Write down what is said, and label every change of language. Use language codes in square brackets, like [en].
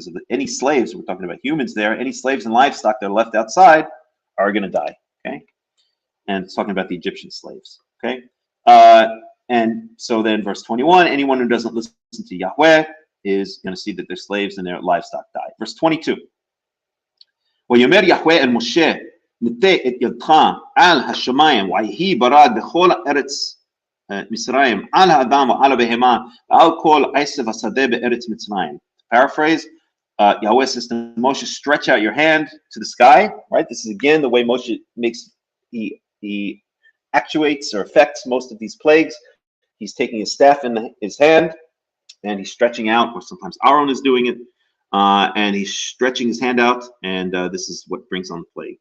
[en] Any slaves, we're talking about humans there, any slaves and livestock that are left outside are going to die. Okay, and it's talking about the Egyptian slaves. Okay, and so then verse 21, anyone who doesn't listen to Yahweh is going to see that their slaves and their livestock die. Verse 22. [he] ויאמר יהוה אל משה נטה את ידך על השמיים ויהי ברד בכל ארץ מצרים על האדם ועל הבהמה ועל כל עשב השדה בארץ מצרים. [en] Paraphrase, Yahweh says to Moshe, stretch out your hand to the sky. Right, this is again the way Moshe he actuates or affects most of these plagues. He's taking his staff in his hand and he's stretching out, or sometimes Aaron is doing it, and he's stretching his hand out, and this is what brings on the plague.